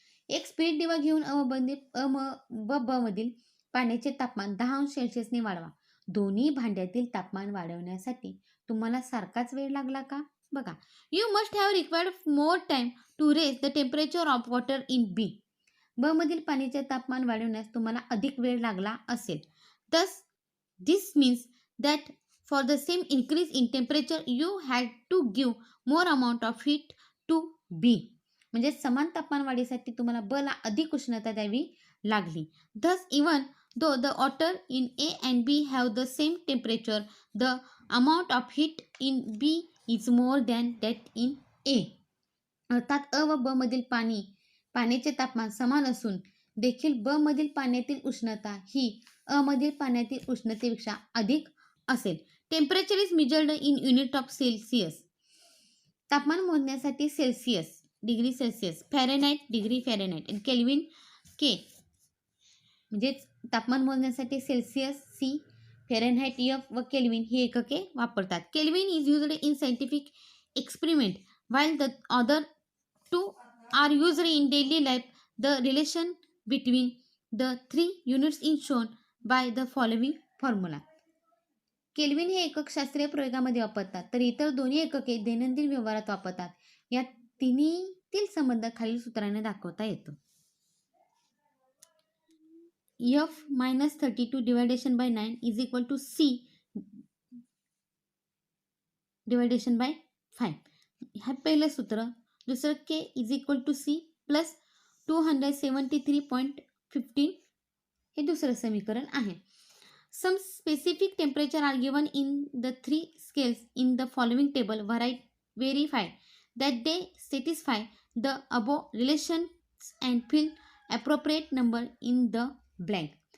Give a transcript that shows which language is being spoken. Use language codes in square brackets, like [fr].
[mr] एक स्पिरिट दिवा घेऊन अ व ब मधील पाण्याचे तापमान 10 अंश सेल्सिअसने वाढवा. दोन्ही भांड्यातील तापमान वाढवण्यासाठी तुम्हाला सारखाच वेळ लागला का? [en] बघा, you must have required more time to raise the temperature of water in B. [mr] ब मधील पाण्याचे तापमान वाढवण्यास तुम्हाला अधिक वेळ लागला असेल. [en] Thus, this means that for the same increase in temperature, you had to give more amount of heat to B. [mr] म्हणजे समान तापमान वाढीसाठी तुम्हाला ब ला अधिक उष्णता द्यावी लागली. [en] Thus, even though the water in A and B have the same temperature, the amount of heat in B is more than that in A. [mr] अर्थात अ व ब मधील पाण्याचे तापमान समान असून देखील ब मधील पाण्यातील उष्णता ही अ मधील पाण्यातील उष्णतेपेक्षा अधिक असेल. [en] Temperature is measured in unit of Celsius. [mr] तापमान मोजण्यासाठी Celsius degree Celsius, Fahrenheit degree Fahrenheit आणि केल्विन के. म्हणजेच तापमान मोजण्यासाठी सेल्सिअस सी, फॅरेनहाइट एफ व केल्विन ही एकके वापरतात. [en] Kelvin is used in scientific experiment while the other two are used in daily life. The relation between the three units is shown by the following formula. [mr] Kelvin हे एकक शास्त्रीय प्रयोगामध्ये वापरतात तर इतर दोन्ही एकके दैनंदिन व्यवहारात वापरतात. या तिन्हीतील संबंध खालील सूत्राने दाखवता येतो. [en] F minus 32 divided by 9 is equal to C divided by 5. [mr] हा पहिलं सूत्र. दुसरं [en] K is equal to C plus [mr] 273.15 हे दुसरं समीकरण आहे. [en] Some specific temperature are given in the 3 scales in the following table verify that they satisfy the above relations and fill appropriate number in the blank.